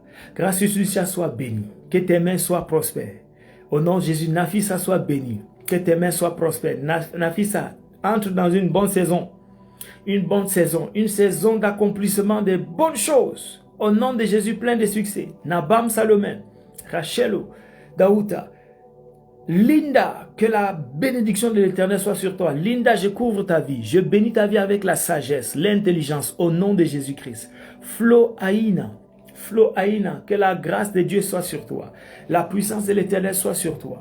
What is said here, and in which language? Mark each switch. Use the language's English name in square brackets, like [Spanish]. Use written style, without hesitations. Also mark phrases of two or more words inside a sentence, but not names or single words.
[French] Gracious Lucia soit bénie. Que tes mains soient prospères. Au nom de Jésus, Nafisa soit bénie. Que tes mains soient prospères. Nafisa, entre dans une bonne saison. Une bonne saison. Une saison d'accomplissement de bonnes choses. Au nom de Jésus, plein de succès. Nabam Salomon. Rachelo. Daouta. Linda, que la bénédiction de l'Éternel soit sur toi. Linda, je couvre ta vie. Je bénis ta vie avec la sagesse, l'intelligence, au nom de Jésus-Christ. Flo Aïna, que la grâce de Dieu soit sur toi. La puissance de l'Éternel soit sur toi.